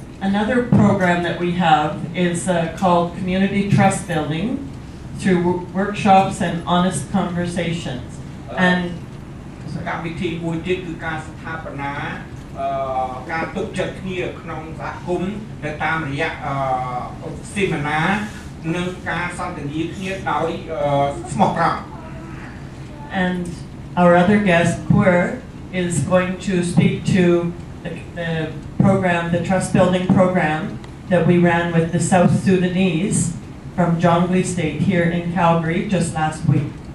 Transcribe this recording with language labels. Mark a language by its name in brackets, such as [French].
[English] Another program that we have is called Community Trust Building through workshops and honest conversations. And [Khmer] កម្មវិធីមួយទៀតគឺការស្ថាបនាការទុកចិត្តគ្នាក្នុងសហគមន៍ដែលតាមរយៈសេមីណានិងការសន្ទនាគ្នាដោយស្មោះត្រង់ [English] And our other guest, Pur, is going to speak to the program, the trust building program that we ran with the South Sudanese from Jonglei State here in Calgary just last week.